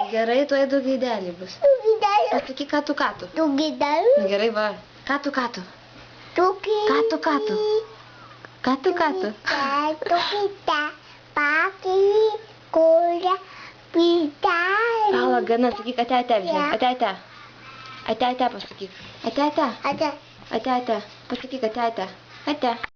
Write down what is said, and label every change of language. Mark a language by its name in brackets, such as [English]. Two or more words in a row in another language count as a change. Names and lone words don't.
[Lithuanian] Gerai, tuoj du gaideliai bus. Pasakyk, ką tu? Du gaideliai. Nu gerai, va. Ką tu? Du gaideliai. Pakėti, kūlio, vytai. Pala, gana, sakyk, ate, žiūrėk. Ate, pasakyk. Ate. Pasakyk, ate. Ate.